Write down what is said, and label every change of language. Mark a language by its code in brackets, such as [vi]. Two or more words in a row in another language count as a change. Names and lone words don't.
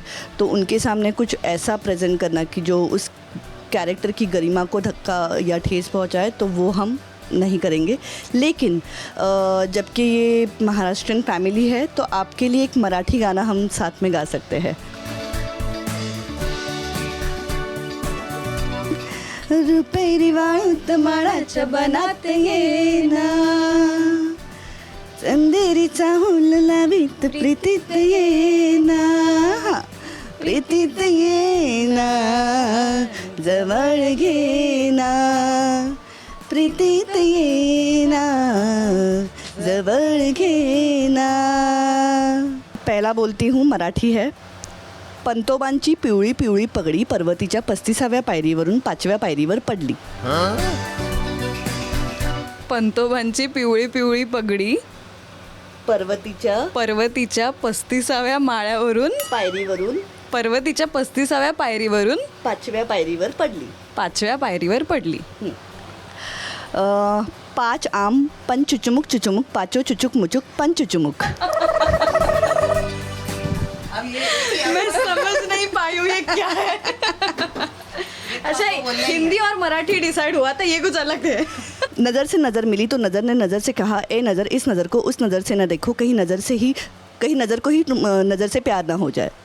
[hi] तो उनके सामने कुछ ऐसा प्रेजेंट करना कि जो उस कैरेक्टर की गरिमा को धक्का या ठेस पहुंचाए, तो वो हम नहीं करेंगे। लेकिन जबकि ये [en] Maharashtrian family [hi] है, तो आपके लिए एक मराठी गाना हम साथ में गा सकते हैं। [mr] रुपेरी वाळूत माळाच्या बनाते येना, चंदेरीचा हुल लावीत प्रीतीत येना, प्रीतीत येना, जवळ घेना, प्रीतीत येना, जवळ घेना। [hi] पहला बोलती हूँ, मराठी है। [mr] पंतोबांची पिवळी पिवळी पगडी पर्वतीच्या 35व्या पायरीवरून 5व्या पायरीवर पडली। पंतोबांची पिवळी पिवळी पगडी पर्वतीच्या 35व्या माळ्यावरून पर्वतीच्या 35व्या पायरीवरून 5व्या पायरीवर पडली। 5व्या पायरीवर पडली। 5 आम पन चुचुमुक चुचुमुक, पाचो चुचुक मुचुक पन चुचुमुक। [hi] मैं समझ नहीं पाई हूँ ये क्या है। अच्छा, हिंदी और मराठी डिसाइड हुआ था, ये कुछ अलग है। नज़र से नज़र मिली तो नज़र ने नज़र से कहा, ए नज़र इस नज़र को उस नज़र से न देखो, कहीं नज़र को ही नज़र से प्यार ना हो जाए।